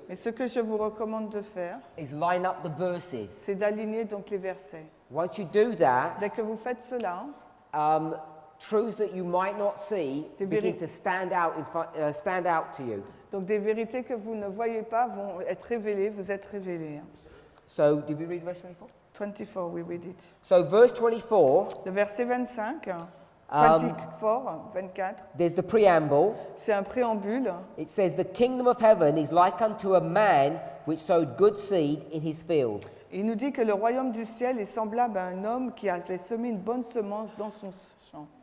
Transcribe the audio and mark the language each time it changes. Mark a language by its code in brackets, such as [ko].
[fr] Mais ce que je vous recommande de faire, [en] is line up the verses. [fr] c'est d'aligner donc les versets. [en] Once you do that, [fr] Dès que vous faites cela, [en] truths that you might not see begin to stand out to you. [fr] donc des vérités que vous ne voyez pas vont être révélées, vous êtes révélés. [en] So, did we read verse 24? 24, we read it. So, verse 24, [fr] Le verset 25, 24, [en] there's the preamble. [fr] c'est un préambule. [en] It says, "The kingdom of heaven is like unto a man which sowed good seed in his field." [fr] Il nous dit que le royaume du ciel est semblable à un homme qui avait semé une bonne semence dans son champ.